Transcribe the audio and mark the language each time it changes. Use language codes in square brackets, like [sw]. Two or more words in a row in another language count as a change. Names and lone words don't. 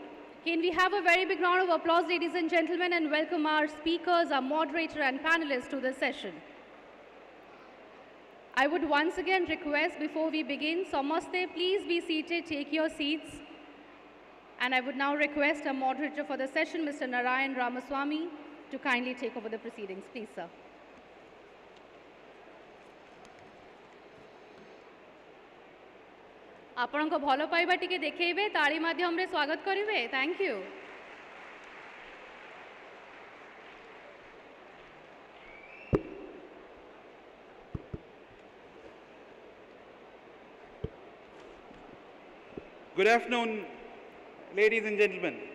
[en] Can we have a very big round of applause, ladies and gentlemen, and welcome our speakers, our moderator and panelists to the session. I would once again request before we begin, Samaste, please be seated, take your seats. And I would now request our moderator for the session, Mr. Narayan Ramaswamy, to kindly take over the proceedings. Please, sir. [or] ଆପଣ କୁ ଭଲ ପାଇବା ଟିକେ ଦେଖେଇବେ ତାଳି ମାଧ୍ୟମ ରେ ସ୍ୱାଗତ କରିବେ। [en] Thank you. Good afternoon, ladies and gentlemen.